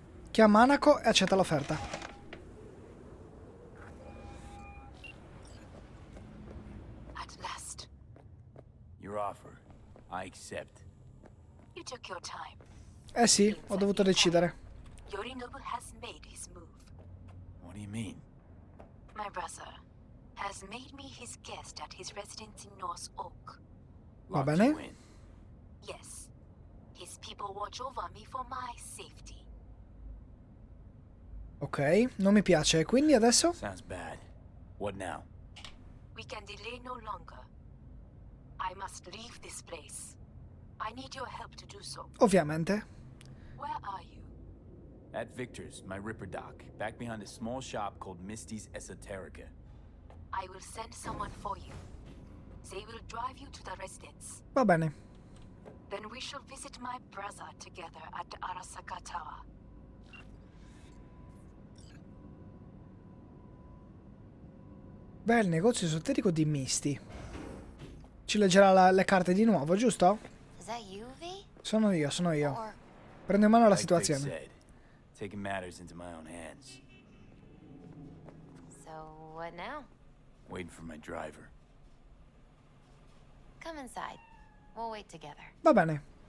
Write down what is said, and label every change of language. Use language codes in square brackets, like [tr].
[it] Chiama Anako e accetta l'offerta. [en] At last. Your offer. I accept. You took your time. [it] Eh sì, ho dovuto decidere. [en] Yorinobu has made his move. What do you mean? My brother has made me his guest at his residence in North Oak. [it] Va [en] Locked [it] bene. [en] you in. Yes. His people watch over me for my safety. [it] Ok, non mi piace. Quindi adesso? [en] Sounds bad. What now? We can delay no longer. I must leave this place. I need your help to do so. [it] Ovviamente. [en] Where are you? At Victor's, my Ripper dock, back behind a small shop called Misty's Esoterica. I will send someone for you. They will drive you to the residence. [it] Va bene. [en] Then we shall visit my brother together at the Arasaka Tower. [it] Beh, il negozio esoterico di Misty. Ci leggerà le carte di nuovo, giusto? [en] Is that you, V? [it] Sono io, sono io. [en] Or [it] Prendo in mano la [en] Like Vic [it] situazione. [en] said, taking matters into my own hands. so what now? Waiting for my driver. Come inside. We'll wait together. [it] Va bene.